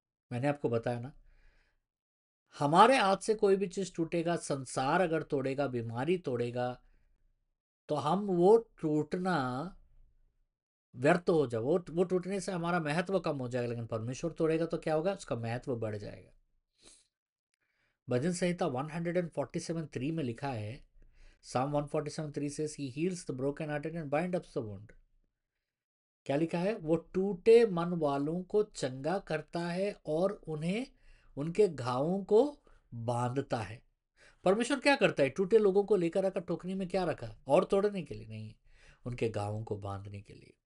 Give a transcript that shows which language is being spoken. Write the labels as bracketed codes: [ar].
[hi] मैंने आपको बताया ना, हमारे हाथ से कोई भी चीज टूटेगा, संसार अगर तोड़ेगा, बीमारी तोड़ेगा, तो हम वो टूटना व्यर्थ हो जाए, वो टूटने से हमारा महत्व कम हो जाएगा। लेकिन परमेश्वर तोड़ेगा तो क्या होगा, उसका महत्व बढ़ जाएगा। भजन संहिता 147:3 में लिखा है, [en] Psalm 147:3 says he heals the broken hearted and bind up the wound। [hi] क्या लिखा है, वो टूटे मन वालों को चंगा करता है और उन्हें उनके घावों को बांधता है। परमेश्वर क्या करता है, टूटे लोगों को लेकर आकर टोकरी में क्या रखा, और तोड़ने के लिए नहीं, उनके घावों को बांधने के लिए।